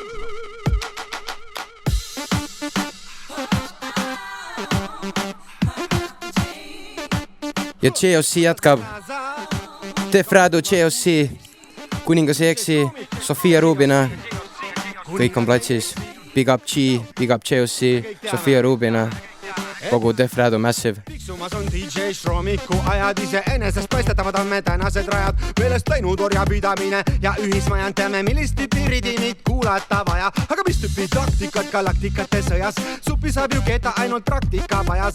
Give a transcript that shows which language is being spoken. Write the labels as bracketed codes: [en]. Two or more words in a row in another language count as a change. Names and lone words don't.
[et] Ja JOC jätkab. Defrado JOC, [en] kuningas ei eksi, [et] Sofia Rubina. Kõik on platsis. [en] Big up G, big up JOC, [et] Sofia Rubina. Kogu Defrado Massive. Fiksumas on DJ Stromiku ajad ise enesest paistetavad on me tänased rajad. Meelest läinud orjapidamine ja ühismajand teame, millist tüüpi ridimit kuulata vaja. Aga mis tüüpi taktikat galaktikate sõjas? Suppi saab ju keda ainult praktika vajas.